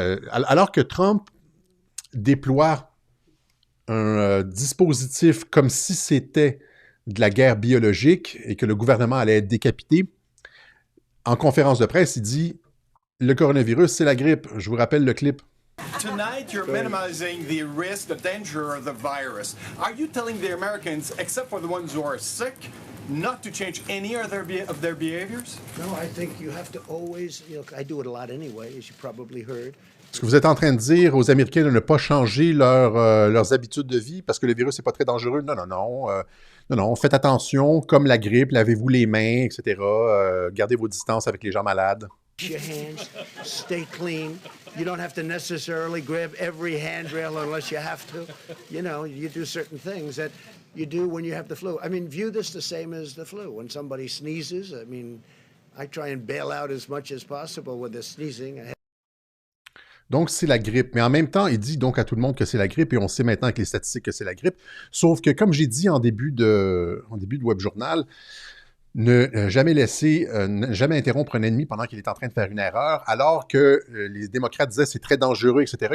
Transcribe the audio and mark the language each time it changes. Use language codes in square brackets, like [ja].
[fr] Alors que Trump déploie un dispositif comme si c'était de la guerre biologique et que le gouvernement allait être décapité, en conférence de presse, il dit « Le coronavirus, c'est la grippe. » Je vous rappelle le clip. [en] Tonight, you're minimizing the risk, the danger of the virus. Are you telling the Americans, except for the ones who are sick, not to change any of their behaviors? No, I think you have to always, I do it a lot anyway, as you probably heard. [fr] Est-ce que vous êtes en train de dire aux Américains de ne pas changer leurs habitudes de vie parce que le virus n'est pas très dangereux? Non, faites attention, comme la grippe, lavez-vous les mains, etc. Gardez vos distances avec les gens malades. [en] Your hands, stay clean. You don't have to necessarily grab every handrail unless you have to. You do certain things that you do when you have the flu. I mean, view this the same as the flu. When somebody sneezes, I try and bail out as much as possible with the sneezing. [fr] Donc, c'est la grippe. Mais en même temps, il dit donc à tout le monde que c'est la grippe et on sait maintenant avec les statistiques que c'est la grippe. Sauf que, comme j'ai dit en début de Web Journal, ne jamais interrompre un ennemi pendant qu'il est en train de faire une erreur, alors que les démocrates disaient c'est très dangereux, etc.